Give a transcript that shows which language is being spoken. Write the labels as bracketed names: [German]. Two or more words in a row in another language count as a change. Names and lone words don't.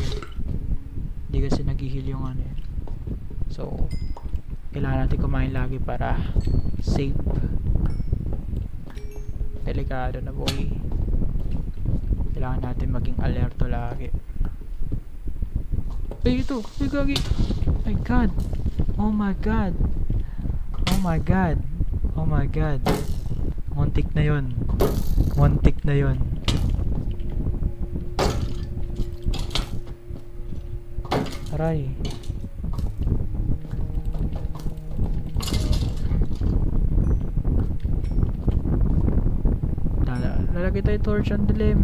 [Filipino] Hindi kasi nag-heal yung ano eh. So, kailangan natin kumain lagi para safe. Delikado na boy. Kailangan natin maging alerto lagi. Ay, ito! Ay, gagi! [English] My god! Oh my god! Oh my god! Oh my god! [Filipino] Muntik na yun. Aray. Lalagay tayo torch ang dilim.